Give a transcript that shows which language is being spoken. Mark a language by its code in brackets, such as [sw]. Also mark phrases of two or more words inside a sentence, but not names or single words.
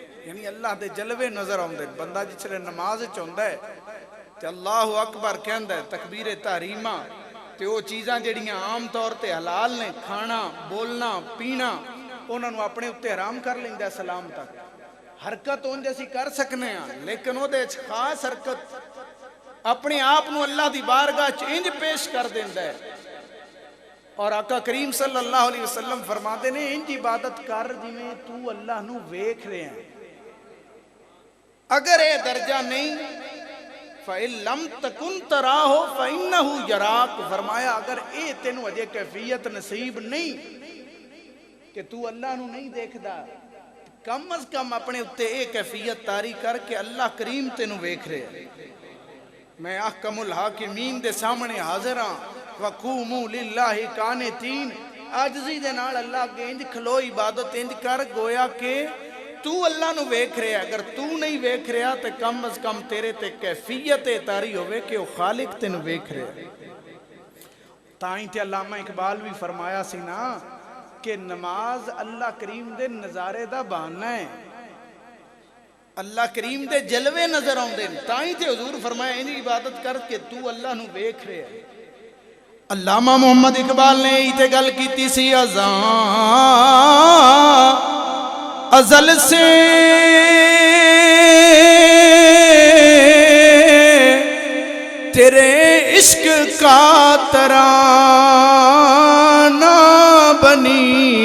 [pa] یعنی اللہ دے جلوے نظر آؤندے. بندہ جسے نماز چاہتا ہے تے [ar] اللہ اکبر [pa] کہندا ہے تکبیر تحریمہ تے وہ چیزاں جڑیاں عام طور تے حلال نے کھانا بولنا پینا انہاں نو اپنے اتے حرام کر لیندا ہے. سلام تک حرکت اونج اسی کر سکنے ہاں لیکن وہ دے خاص حرکت اپنے آپ نو اللہ دی بارگاہ چ انج پیش کر دیندا ہے. اور آقا کریم [ar] صلی اللہ علیہ وسلم [pa] فرماتے نے انج عبادت کر جویں تو اللہ نو ویکھ رہے ہیں. اگر اے درجہ نہیں [ar] فَإِن لَمْ تَكُنْ تَرَاهُ فَإِنَّهُ يَرَاكَ. [pa] فرمایا اگر اے تینوں اجے کیفیت نصیب نہیں کہ تو اللہ نو نہیں دیکھدا کم از کم اپنے اتے اے کیفیت تاری کر کے اللہ کریم تینوں ویکھ رہے ہیں. میں [ar] احکم الحاکمین [pa] دے سامنے حاضر ہاں. [ar] وَقُومُوا لِلَّهِ قَانِتِينَ. [pa] عاجزی دے نال اللہ کے انج کھلو عبادت انج کر گویا کہ تو اللہ نو ویکھ رہا. اگر تو نہیں ویکھ رہا تو کم از کم تیرے تے کیفیت تاری ہوئے کہ وہ خالق تینوں ویکھ رہا. تائیں تے علامہ اقبال بھی فرمایا سی نا کہ نماز اللہ کریم دے نظارے دا بہانہ ہے. اللہ کریم دے جلوے نظر آؤندے نے. تائیں تے حضور فرمایا انہی عبادت کر کے تو اللہ نو ویکھ رہا ہے. علامہ محمد اقبال نے ایتے گل کیتی سی [ur] ازاں ازل سے تیرے عشق کا ترانہ بنی.